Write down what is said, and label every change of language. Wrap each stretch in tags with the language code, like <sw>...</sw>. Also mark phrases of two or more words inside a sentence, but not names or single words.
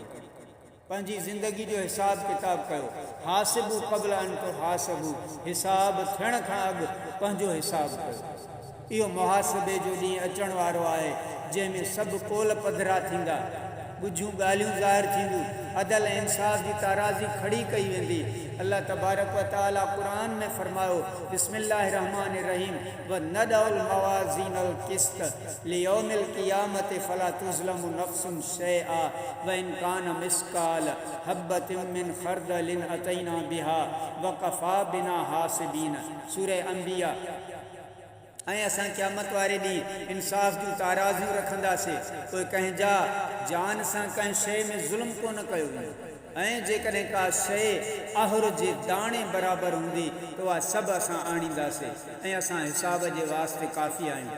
<sd>पंहिंजी ज़िंदगी जो हिसाब किताब कयो।</sd> <ar>حاسبوا قبل أن تحاسبوا,</ar> <sd>हिसाब थियण खां अॻु पंहिंजो हिसाब कयो। इहो मुहासिबे जो ॾींहुं अचण वारो आहे जंहिंमें सभु पोल पधरा थींदा, ॻुझूं ॻाल्हियूं ज़ाहिर थींदियूं, अदल ऐं इंसाफ़ जी ताराज़ी खड़ी कई वेंदी। अल्लाह तबारक व तआला क़ुरान में फरमायो,</sd> <ar>بسم الله الرحمن الرحيم، ونضع الموازين القسط ليوم القيامة فلا تظلم نفس شيئا وإن كان مثقال حبة من خردل أتينا بها وكفى بنا حاسبين.</ar> <sd>सूरह अंबिया। ऐं असां क़यामत वारे ॾींहुं इंसाफ़ जूं ताराज़ियूं रखंदासीं। कोई कंहिंजा जान सां कंहिं शइ में ज़ुल्म कोन कयो वेंदो। ऐं जेकॾहिं का शइ अहुर जे दाणे बराबरि हूंदी त उहा सभु असां आणींदासीं ऐं असां हिसाब जे वास्ते काफ़ी आहियूं।</sd>